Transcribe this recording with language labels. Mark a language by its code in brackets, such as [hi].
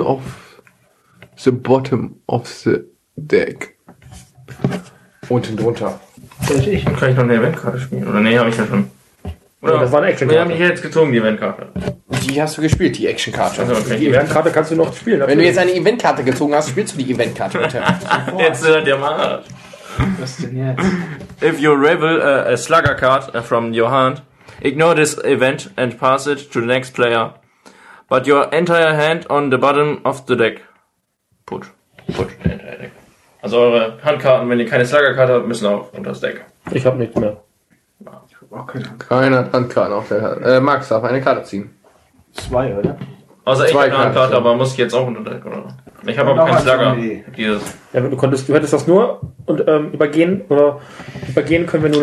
[en] Auf the bottom of the deck. [de] Unten drunter. Ich. Kann ich noch eine Eventkarte spielen? Oder nee, habe ich ja schon. Oder das war eine Action-Karte. Wir haben hier jetzt gezogen, die Eventkarte. Die hast du gespielt, die Action-Karte. Also, okay. Die Event-Karte kannst du noch spielen. Natürlich. Wenn du jetzt eine Event-Karte gezogen hast, spielst du die Event-Karte. Jetzt hört ihr mal. Was denn jetzt? [en] If you reveal a slugger card from your hand, ignore this event and pass it to the next player. But your entire hand on the bottom of the deck. Put. Put the entire deck. [de] Also eure Handkarten, wenn ihr keine Slugger-Karte habt, müssen auch unter das Deck. Ich hab nichts mehr. Keine Handkarten auf der Hand. Max darf eine Karte ziehen. 2, oder? Außer ich habe eine Handkarte, aber muss ich jetzt auch unter Deck, oder? Ich habe aber kein Slugger. Ja, du konntest, du hättest das nur und übergehen oder übergehen können wir nur